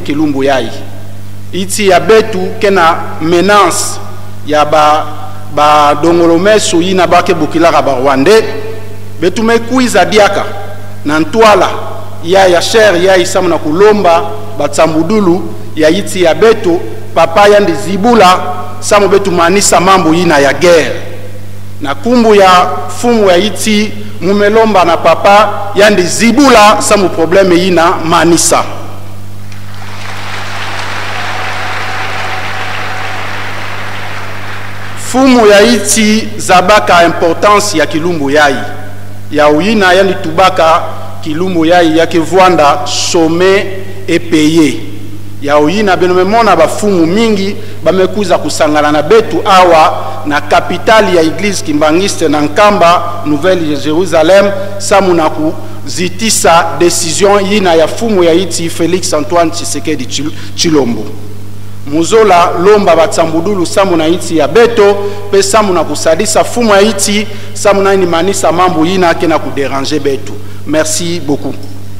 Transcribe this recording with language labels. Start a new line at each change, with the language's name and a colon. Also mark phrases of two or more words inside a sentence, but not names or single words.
Kituba (Democratic Republic of Congo): kilumbu yai iti ya Beto ke na menace ya ba dongolomeso yina bake bukilaka ba Rwandais betume kuiza diaka na ntwala ya cher ya isamu na kulomba batsambudulu ya iti ya Beto papa ya ndizibula samu betu manisa mambo yina ya guerre na kumbu ya fumu ya iti mumelomba na papa ya ndizibula samu probleme yina manisa. Fumu ya iti zabaka importance ya kilumbu yai ya uyina yani tubaka kilumbu yai yake Vwanda some et payer ya uyina benomemona bafumu mingi bamekuza kusangana na Betu awa na kapitali ya
French: Église kimbangiste
Kituba (Democratic Republic of Congo): na Nkamba Nouvelle Jérusalem samu na kuzitisa decision yina ya fumu ya iti Félix Antoine Tshisekedi Tshilombo. Muzola lomba batsambudulu samu na iti ya Beto pe samu na kusadisa fumu ya iti samu na inimanisa mambo yina ke na kudéranger Beto.
French: Merci beaucoup.